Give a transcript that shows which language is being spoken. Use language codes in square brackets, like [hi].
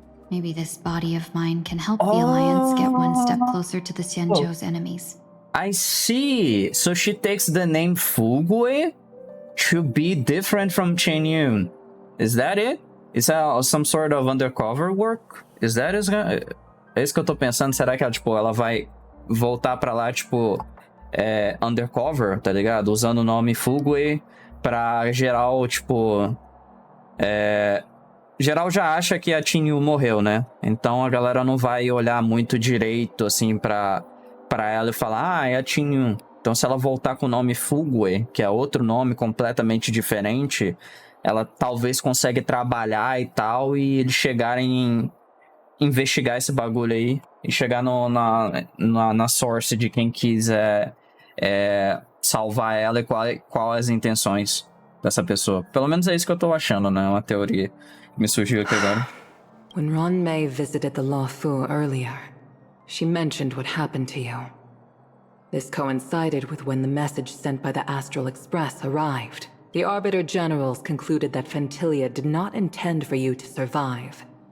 [en] Maybe this body of mine can help the Alliance get one step closer to the Xianzhou's enemies. I see. So she takes the name Fugue to be different from Tingyun. Is that it? Is that some sort of undercover work? Is that is [pt] isso que eu tô pensando? Será que ela, tipo, ela vai voltar pra lá, tipo, undercover, tá ligado? Usando o nome Fugue pra geral, tipo... Geral já acha que a Tingyun morreu, né? Então a galera não vai olhar muito direito, assim, pra ela e falar, é a Tingyun. Então se ela voltar com o nome Fugue, que é outro nome completamente diferente, ela talvez consiga trabalhar e tal, e eles chegarem investigar esse bagulho aí e chegar na source de quem quiser salvar ela e qual as intenções dessa pessoa. Pelo menos é isso que eu tô achando, né? Uma teoria que me surgiu aqui agora. [en] When Ron Mei visited the Luofu earlier, she mentioned what happened to you. This coincided with when the message sent by the Astral Express arrived. The Arbiter Generals concluded that Fantilia did not intend for you to survive.